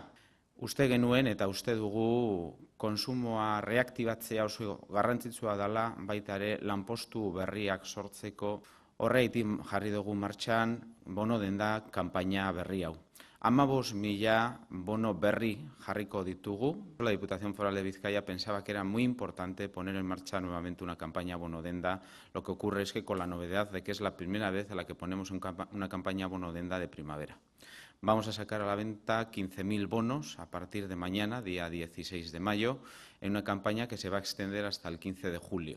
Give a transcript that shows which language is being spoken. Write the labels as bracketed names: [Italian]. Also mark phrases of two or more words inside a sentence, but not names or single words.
[Basque] Uste genuen eta uste dugu kontsumoa reaktibatzea oso garrantzitsua dela, baita ere lanpostu berriak sortzeko. Horregatik jarri dugu martxan bono denda kanpaina berri hau. 15.000 bono berri jarriko ditugu. [Spanish] La Diputación Foral de Vizcaya pensaba que era muy importante poner en marcha nuevamente una campaña bono denda. Lo que ocurre es que con la novedad de que es la primera vez a la que ponemos una campaña bono denda de primavera. Vamos a sacar a la venta 15.000 bonos a partir de mañana, día 16 de mayo, en una campaña que se va a extender hasta el 15 de julio.